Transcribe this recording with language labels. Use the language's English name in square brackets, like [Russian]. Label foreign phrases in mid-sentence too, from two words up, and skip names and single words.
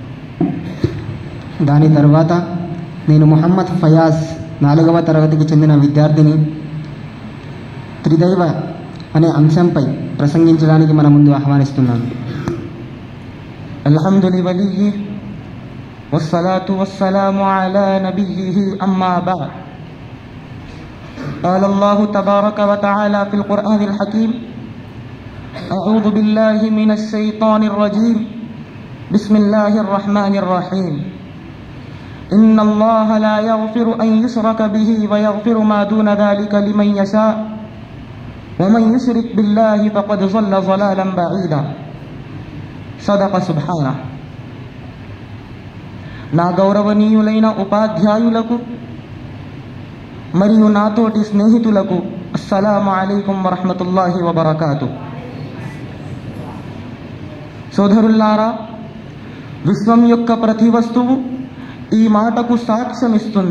[Telugu] దాని తర్వాత నేను ముహమ్మద్ ఫయాజ్ 4వ తరగతికి చెందిన విద్యార్థిని త్రిదైవ అనే అంశంపై ప్రసంగించడానికి మన ముందు ఆహ్వానిస్తున్నాను. [Arabic] الحمد لله والصلاة والسلام على نبيه أما بعد. قال الله تبارك وتعالى في القرآن الحكيم: أعوذ بالله من الشيطان الرجيم بسم الله الرحمن الرحيم إن الله لا يغفر أن يشرك به ويغفر ما دون ذلك لمن يشاء ومن يشرك بالله فقد ضل ضلالا بعيدا. صدق سبحانه. [Telugu] నా గౌరవనీయులైన ఉపాధ్యాయులకు మరియు నాతోటి స్నేహితులకు [Arabic] السلام عليكم ورحمة الله وبركاته. [Telugu] సోదరుల్లారా, విశ్వం యొక్క ప్రతి వస్తువు ఈ మాటకు సాక్ష్యమిస్తుంది.